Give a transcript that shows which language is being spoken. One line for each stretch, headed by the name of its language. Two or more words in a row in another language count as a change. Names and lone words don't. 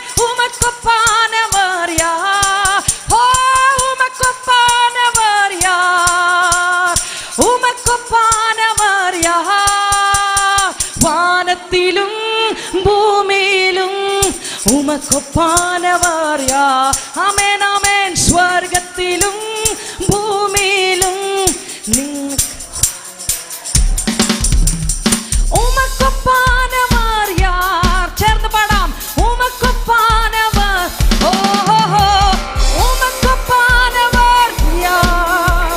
Tamil: உமக்கொப்பானவர் யார்? ஓ உமக்கொப்பானவர் யார்? உமக்கொப்பானவர் யார்? வானத்திலும் பூமியிலும் உமக்கொப்பானவர் யார்? ஆமென் ஆமென்.
Malayalam: സ്വർഗ്ഗത്തിലും ഭൂമിയിലും
Tamil: உமக்கொப்பானவர் யார்?
Malayalam: ചേർന്ന് പാടാം.
Tamil: உமக்கொப்பானவர். ஓஹோ உமக்கொப்பானவர் யார்?